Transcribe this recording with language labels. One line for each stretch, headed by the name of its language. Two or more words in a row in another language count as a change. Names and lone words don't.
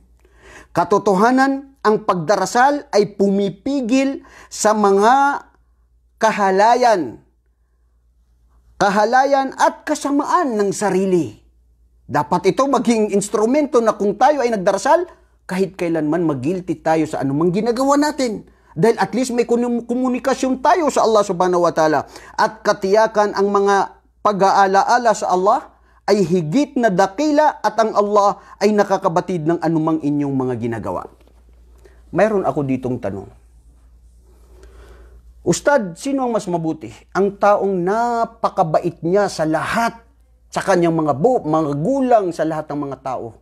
Filipino: Katotohanan, ang pagdarasal ay pumipigil sa mga kahalayan at kasamaan ng sarili. Dapat ito maging instrumento na kung tayo ay nagdarasal, kahit kailanman mag-guilty tayo sa anumang ginagawa natin. Dahil
English: at least
Filipino: may komunikasyon tayo sa Allah
Arabic: سبحانه وتعالى.
Filipino: At katiyakan ang mga pag-aalaala sa Allah ay higit na dakila at ang Allah ay nakakabatid ng anumang inyong mga ginagawa. Mayroon ako ditong tanong. Ustad, sino ang mas mabuti? Ang taong napakabait niya sa lahat, sa kanyang mga gulang, sa lahat ng mga tao.